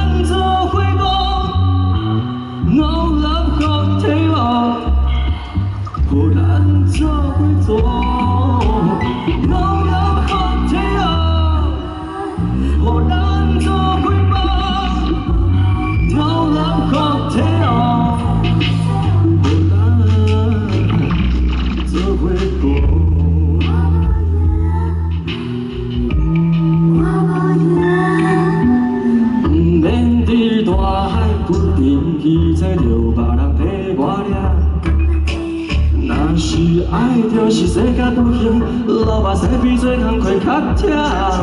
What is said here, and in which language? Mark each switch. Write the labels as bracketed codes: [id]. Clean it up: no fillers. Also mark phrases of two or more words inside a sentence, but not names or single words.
[nan] 做伙过 ， [en] No love hotel， [nan] 互咱做伙做 ， [en] No love hotel， [nan] 互咱做伙过 ， [en] No love hotel， [nan] 互咱做伙过。大海不定去找着别人替我掠，若是爱就是世界不幸，流目屎比做工课较忝。